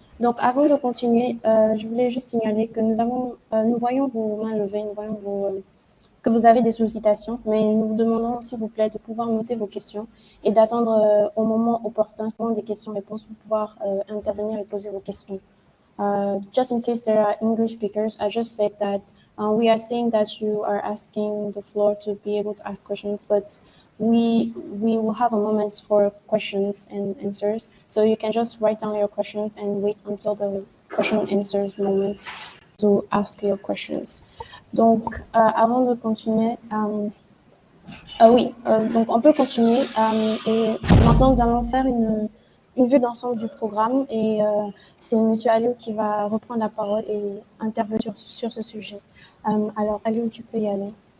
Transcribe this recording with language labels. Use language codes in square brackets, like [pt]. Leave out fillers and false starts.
[fr] Donc, avant de continuer, je voulais juste signaler que nous voyons vos mains levées, nous voyons que vous avez des sollicitations, mais nous vous demandons, s'il vous plaît, de pouvoir noter vos questions et d'attendre au moment opportun, c'est des questions-réponses, pour pouvoir intervenir et poser vos questions. [en] Just in case there are English speakers, I just said that we are seeing that you are asking the floor to be able to ask questions, but we will have a moment for questions and answers. So you can just write down your questions and wait until the question and answers moment to ask your questions. [fr] Donc, avant de continuer, oui, donc on peut continuer. Et maintenant, nous allons faire une vue d'ensemble du programme et c'est M. Aliou qui va reprendre la parole et intervenir sur ce sujet. Alors, Aliou, tu peux y aller.